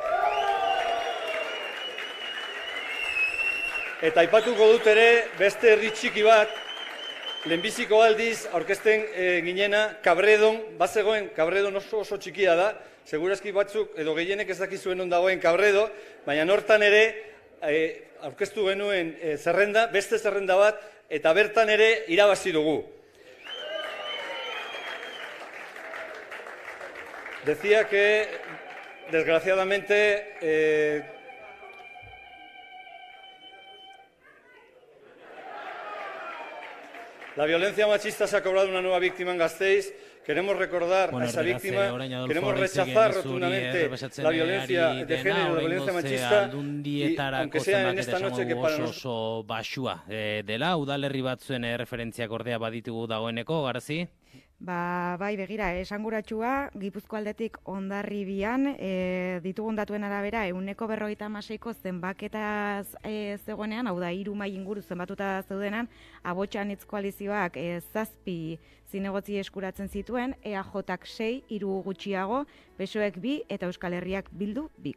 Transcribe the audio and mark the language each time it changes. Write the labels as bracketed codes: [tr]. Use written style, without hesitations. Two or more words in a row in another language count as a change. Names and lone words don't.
[eu] Eta aipatuko dut ere beste herri txiki bat, lehenbiziko aldiz aurkezten ginena Kabredon, bazegoen Kabredon oso txikia da, segurazki batzuk edo gehienek ez dakizuen ondagoen Kabredo, baina hortan ere aurkeztu genuen zerrenda, beste zerrenda bat, eta bertan ere irabazi dugu. [es] Decía que, desgraciadamente, la violencia machista se ha cobrado una nueva víctima en Gasteiz. Queremos recordar a esa víctima, queremos rechazar rotundamente la violencia de género, la violencia machista, y aunque sea en esta noche que para nosotros... [eu] Oso basua dela, udalerri batzuen referentziak ordea baditugu dagoeneko, Garzi? Bai, begira, esanguratsua, Gipuzko aldetik Hondarribian, ditugun datuen arabera, 156ko zenbaketaz zegoenean, hau da, 3 mahai inguru zenbatuta zeudenan, Abotxanitz koalizioak 7 zinegotzi eskuratzen zituen, EAJak 6, 3 gutxiago, PSOEk 2 eta Euskal Herriak Bildu 2.